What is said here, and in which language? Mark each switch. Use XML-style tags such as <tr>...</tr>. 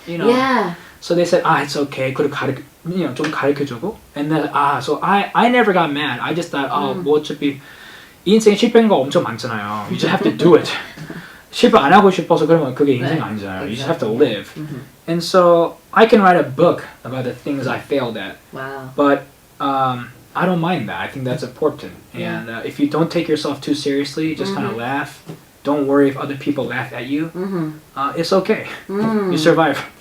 <en>You know? Yeah. So they said, it's okay.</en> <ko>그리고 좀 가르쳐주고.</ko> <en>And then, so I never got mad. I just thought,</en> <ko>뭐 어차피 이 인생 실패한 거 엄청 많잖아요.</ko> <en>You just have to do it.</en> <ko>실패 안 하고 싶어서 그러면 그게 인생 아니잖아요.</ko> <en>You just have to live. And so I can write a book about the things I failed at. Wow. But I don't mind that. I think that's important. And if you don't take yourself too seriously, just kind of laugh. Don't worry if other people laugh at you. It's okay. You survive.</en>